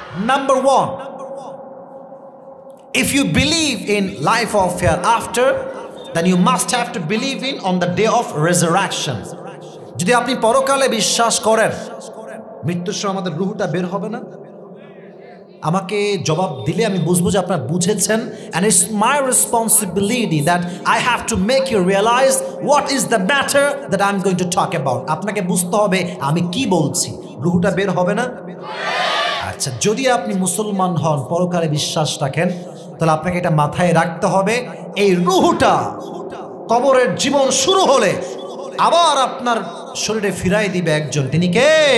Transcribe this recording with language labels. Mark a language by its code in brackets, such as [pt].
[en] Number 1, if you believe in life of hereafter, then you must have to believe in on the day of resurrection. [bn] যদি আপনি পরকালে বিশ্বাস করেন, মৃত্যুর সময় আমাদের রূহটা বের হবে না, আমাকে জবাব দিলে আমি বুঝবো যে আপনারা বুঝেছেন। [en] and it's my responsibility that I have to make you realize what is the matter that I'm going to talk about. [bn] আপনাকে বুঝতে হবে আমি কি বলছি। রূহটা বের হবে না? আচ্ছা, যদি আপনি মুসলমান হন, পরকালে বিশ্বাস রাখেন, তাহলে আপনাকে এটা মাথায় রাখতে হবে, এই রূহটা কবরের জীবন শুরু হলে আবার আপনার শরীরে ফিরাই দিবে একজন, তিনি কে?